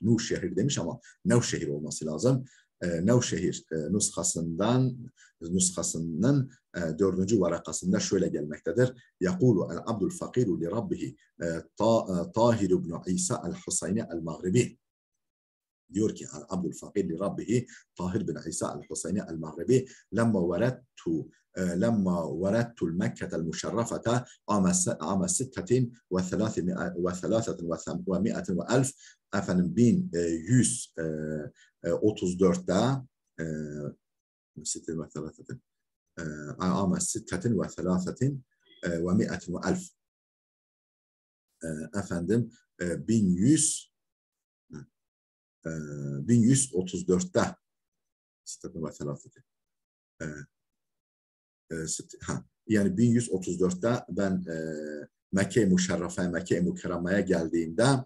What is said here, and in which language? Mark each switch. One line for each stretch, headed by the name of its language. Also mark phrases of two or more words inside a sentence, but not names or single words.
Turkish: Nuşehir demiş ama Nevşehir olması lazım. Nevşehir nuskasının dördüncü varakasında şöyle gelmektedir.
Arabic: يقول العبد الفقير لربه طاهر بن عيسى الحسيني المغربي.
Turkish: Diyor ki
Arabic: العبد الفقير لربه طاهر بن عيسى الحسيني المغربي لما وردت المكة المشرفة عام
Turkish: 633 efendim 1134'te عام 633 efendim 1134'te yani 1134'te ben Mekke-i Müşerrefe'ye, Mekke-i Mükerreme'ye geldiğimde